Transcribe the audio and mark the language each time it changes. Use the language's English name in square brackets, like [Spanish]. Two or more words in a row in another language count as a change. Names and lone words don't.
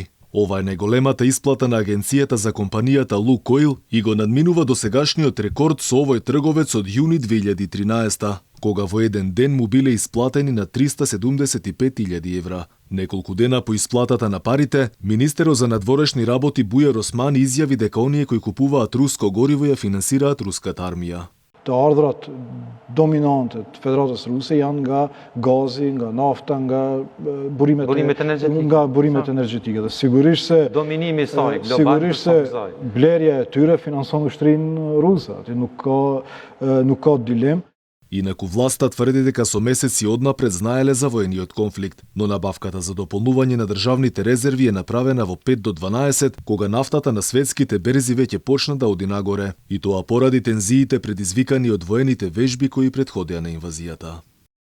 [Macedonian] Ова е најголемата исплата на агенцијата за компанијата Лукойл и го надминува досегашниот рекорд со овој трговец од јуни 2013, кога во еден ден му биле исплатени на 375.000 евра. Неколку дена по исплатата на парите, министерот за надворешни работи Бујар Осман изјави дека оние кои купуваат руско гориво ја финансираат руската армија. [Albanian] Të ardhurat dominante të Federatës Ruse janë nga gazi, nga nafta, nga burimet energjetike. Dhe sigurisht se dominimi i saj global, sigurisht se blerja e tyre finanson ushtrinë ruse. Aty nuk ka dilemë. [Macedonian] Инаку власта тврди дека со месеци однапред знаеле за воениот конфликт, но набавката за дополнување на државните резерви е направена во 5 до 12, кога нафтата на светските берзи веќе почна да оди нагоре, и тоа поради тензиите предизвикани од воените вежби кои претходеа на инвазијата.